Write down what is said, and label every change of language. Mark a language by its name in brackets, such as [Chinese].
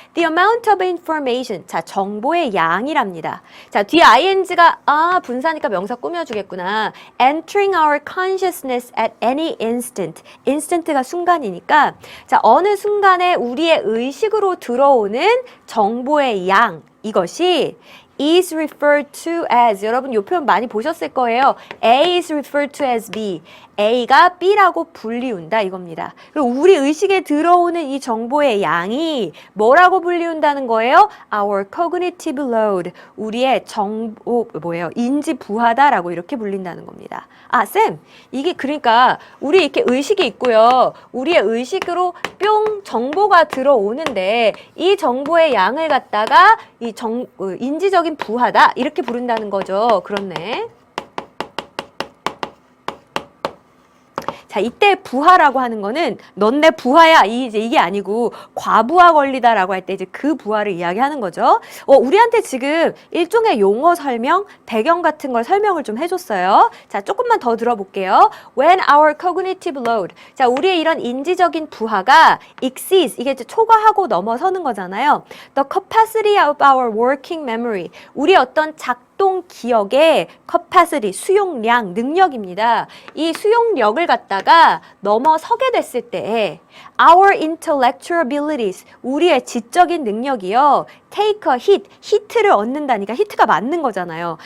[English] The amount of information. [Korean] 자, 정보의 양이랍니다. 자, 뒤에 ing가 분사니까 명사 꾸며주겠구나. [English] Entering our consciousness at any instant. [Korean] instant가 순간이니까 자, 어느 순간에 우리의 의식으로 들어오는 정보의 양. 이것이 [English] is referred to as. [Korean] 여러분 이 표현 많이 보셨을 거예요. [English] A is referred to as B. [Korean] A가 B라고 불리운다 이겁니다. 그리고 우리 의식에 들어오는 이 정보의 양이 뭐라고 불리운다는 거예요? [English] Our cognitive load. [Korean] 우리의 인지 부하다라고 이렇게 불린다는 겁니다. 쌤, 이게 그러니까 우리 이렇게 의식이 있고요. 우리의 의식으로 뿅 정보가 들어오는데 이 정보의 양을 갖다가 인지적인 부하다 이렇게 부른다는 거죠. 그렇네. 자, 이때 부하라고 하는 거는 넌 내 부하야 이게 아니고 과부하 걸리다라고 할 때 이제 그 부하를 이야기하는 거죠. 우리한테 지금 일종의 용어 설명, 배경 같은 걸 설명을 좀 해줬어요. 자, 조금만 더 들어볼게요. [English] When our cognitive load. [Korean] 자, 우리의 이런 인지적인 부하가 exceeds. 이게 이제 초과하고 넘어서는 거잖아요. [English] The capacity of our working memory. [Korean] 우리 어떤 작동 기억의 capacity, 수용량, 능력입니다. 이 수용력을 갖다가 넘어서게 됐을 때 [English] our intellectual abilities, [Korean] 우리의 지적인 능력이요. [English] take a hit, [Korean] 히트를 얻는다니까 히트가 맞는 거잖아요.